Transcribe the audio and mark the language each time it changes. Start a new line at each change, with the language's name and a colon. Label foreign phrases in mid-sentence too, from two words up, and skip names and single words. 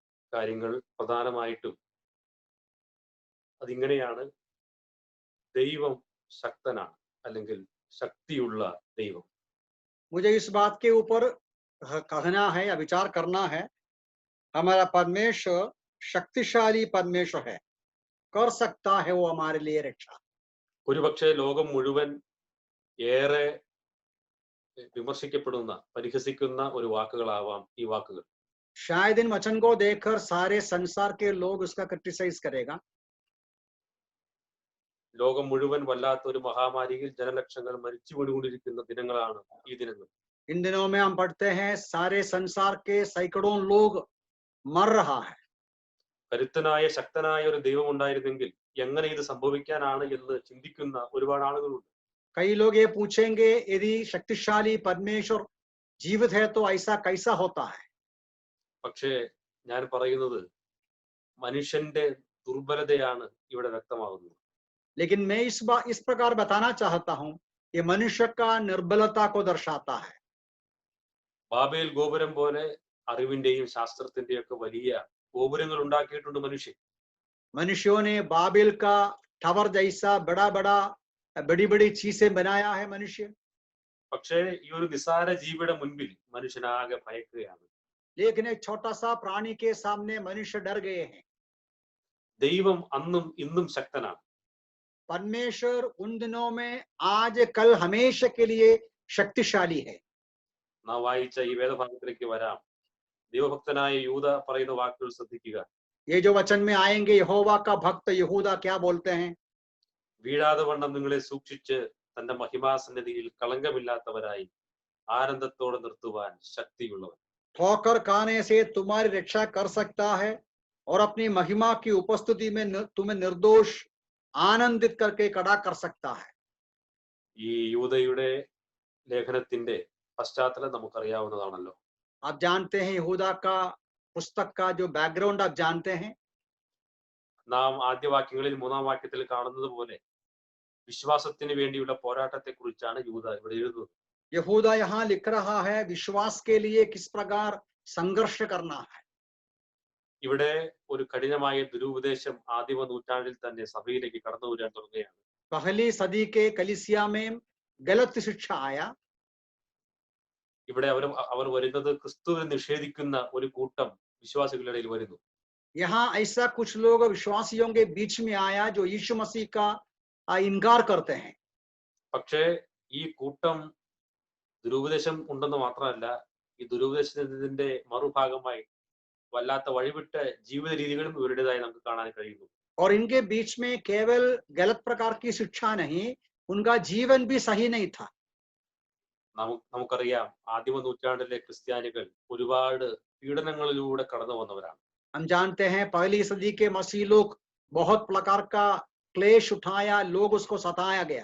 Malayalam: കാര്യങ്ങൾ പ്രധാനമായിട്ടും അതിങ്ങനെയാണ്. ദൈവം ശക്തനാണ്, അല്ലെങ്കിൽ ശക്തിയുള്ള ദൈവം.
Hindi: मुझे इस बात के ऊपर कहना है या विचार करना है, हमारा परमेश्वर शक्तिशाली परमेश्वर है, कर सकता है वो हमारे लिए रक्षा।
Malayalam: ഒരുപക്ഷെ ലോകം മുഴുവൻ ഏറെ വിമർശിക്കപ്പെടുന്ന, പരിഹസിക്കുന്ന ഒരു വാക്കുകളാവാം ഈ വാക്കുകൾ.
Hindi: शायद इन वचन को देखकर सारे संसार के लोग उसका क्रिटिसाइज करेगा।
Malayalam: ലോകം മുഴുവൻ വല്ലാത്ത ഒരു മഹാമാരിയിൽ ജനലക്ഷങ്ങൾ മരിച്ചു വീണുകൊണ്ടിരിക്കുന്ന ദിനങ്ങളാണ് ഈ ദിനങ്ങൾ.
Hindi: इन दिनों में हम पढ़ते हैं सारे संसार के सैकड़ों लोग मर रहा है।
Malayalam: കരുത്തനായ ശക്തനായ ഒരു ദൈവം ഉണ്ടായിരുന്നെങ്കിൽ എങ്ങനെ ഇത് സംഭവിക്കാനാണ് എന്ന് ചിന്തിക്കുന്ന ഒരുപാട് ആളുകളുണ്ട്.
Hindi: कई लोग ये पूछेंगे यदि शक्तिशाली परमेश्वर जीवित है तो ऐसा कैसा होता है।
Malayalam: പക്ഷേ ഞാൻ പറയുന്നത് മനുഷ്യന്റെ ദുർബലതയാണ് ഇവിടെ വ്യക്തമാകുന്നത്.
Hindi: लेकिन मैं इस प्रकार बताना चाहता हूं, ये मनुष्य का निर्बलता को दर्शाता है।
Malayalam: ബാബേൽ ഗോപുരം പോലെ അറിവിന്റെയും ശാസ്ത്രത്തിന്റെയും ഒക്കെ വലിയ ഗോപുരങ്ങൾ ഉണ്ടാക്കിയിട്ടുണ്ട് മനുഷ്യൻ.
Hindi: मनुष्यों ने बाबिल का टावर जैसा बड़ा बड़ा बड़ी बड़ी चीजें बनाया है मनुष्य।
Malayalam: പക്ഷേ ഈ ഒരു നിസാര ജീവിയുടെ മുൻപിൽ മനുഷ്യനാകെ ഭയക്കുകയാണ്.
Hindi: लेकिन एक छोटा सा प्राणी के सामने मनुष्य डर गए हैं।
Malayalam: ദൈവം അന്നും ഇന്നും ശക്തനാണ്.
Hindi: परमेश्वर उन दिनों में आज कल हमेशा के लिए शक्तिशाली है।
Malayalam: നാം വായിച്ച ഈ വേദഭാഗത്തിലേക്ക് വരാം. ദൈവഭക്തനായ യൂദ പറയുന്ന വാക്കുകൾ ശ്രദ്ധിക്കുക.
Hindi: ये जो वचन में आएंगे, यहोवा का भक्त यहूदा क्या बोलते हैं?
Malayalam: വീഴാതെ വണ്ണം നിങ്ങളെ സൂക്ഷിച്ച് തന്റെ മഹിമാസന്നിധിയിൽ കളങ്കമില്ലാത്തവരായി ആനന്ദത്തോടെ നിർത്തുവാൻ ശക്തിയുള്ളവൻ.
Hindi: ठोकर खाने से तुम्हारी रक्षा कर सकता है और अपनी महिमा की उपस्थिति में तुम्हें निर्दोष आनंदित करके खड़ा कर सकता है।
Malayalam: ഈ യൂദയുടെ ലേഖനത്തിന്റെ പശ്ചാത്തലം നമുക്കറിയാവുന്നതാണല്ലോ.
Hindi: आप जानते हैं यहूदा का पुस्तक का जो बैकग्राउंड आप जानते हैं।
Malayalam: നാം ആദ്യ വാക്യങ്ങളിൽ മൂന്നാം വാക്യത്തിൽ കാണുന്നത് പോലെ വിശ്വാസത്തിന് വേണ്ടിയുള്ള പോരാട്ടത്തെ കുറിച്ചാണ് യൂദ ഇവിടെ എഴുതുന്നത്.
Hindi: यहूदा यहाँ लिख रहा है विश्वास के लिए किस प्रकार संघर्ष करना है।
Malayalam: ഇവിടെ ഒരു കഠിനമായ ദുരുപദേശം ആദിമ നൂറ്റാണ്ടിൽ തന്നെ സഭയിലേക്ക് കടന്നു വരാൻ തുടങ്ങുകയാണ്.
Hindi: पहली सदी के कलीसिया में गलत शिक्षा आया।
Malayalam: ഇവിടെ അവർ വരുന്നത് ക്രിസ്തുവിനെ നിഷേധിക്കുന്ന ഒരു കൂട്ടം വിശ്വാസികളുടെ ഇടയിൽ വരുന്നു.
Hindi: यहाँ ऐसा कुछ लोग विश्वासियों के बीच में आया जो यीशु मसीह का इनकार करते हैं।
Malayalam: പക്ഷേ ഈ കൂട്ടം ദുരുപദേശം ഉണ്ടെന്ന് മാത്രമല്ല, ഈ ദുരുപദേശത്തിന്റെ മറുഭാഗമായി വല്ലാത്ത വഴിവിട്ട ജീവിത രീതികളും ഇവരുടേതായി നമുക്ക് കാണാൻ കഴിയുന്നു.
Hindi: और इनके बीच में केवल गलत प्रकार की शिक्षा नहीं, उनका जीवन भी सही नहीं था।
Malayalam: നമുക്കറിയാം ആദിമ നൂറ്റാണ്ടിലെ ക്രിസ്ത്യാനികൾ ഒരുപാട് പീഡനങ്ങളിലൂടെ കടന്നു വന്നവരാണ്.
Hindi: हम जानते हैं पहली सदी के मसीह लोग बहुत प्रकार का क्लेश उठाया, लोग उसको सताया गया।